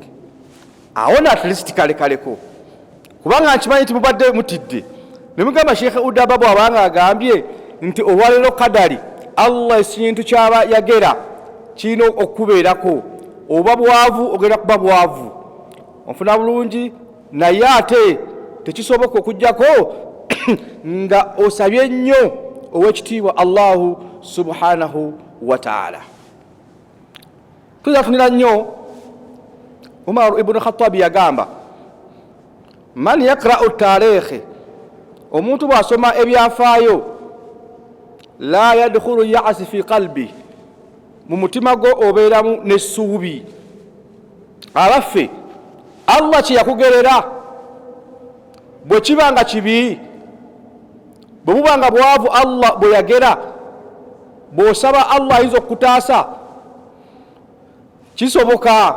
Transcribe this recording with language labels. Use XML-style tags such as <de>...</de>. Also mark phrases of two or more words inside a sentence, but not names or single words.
<lg>Awo na</lg> <en>at least</en> <lg>kaleko kubanga nkimanyi nti mubadde mutidde ne mugamba Shk Udaba bw'abanga agambye nti olwaleero kadari Allah ekintu kyaba yagera kirina okubeerako, oba bwavu ogenda kuba bwavu, onfuna bulungi, naye ate tekisoboka okujjako nga osabye nnyo ow'ekitiibwa</lg> <ar>Allahu subhanahu wa ta'ala.</ar> <lg>Tuzafunira nnyo Umar ibn Khattab yagamba,</lg> <ar>man yakra'u tarikhi,</ar> <lg>omuntu bw'asoma ebyafaayo,</lg> <ar>la yadkhulu ya'si fi qalbi,</ar> <lg>mu mutima gwo obeeramu n'essuubi. Abaffe Allah kye yakugerera bwe kibanga kibi, bwe bubanga bwavu Allah bwe yagera, bw'osaba Allah ayinza okutaasa, kisoboka.</lg>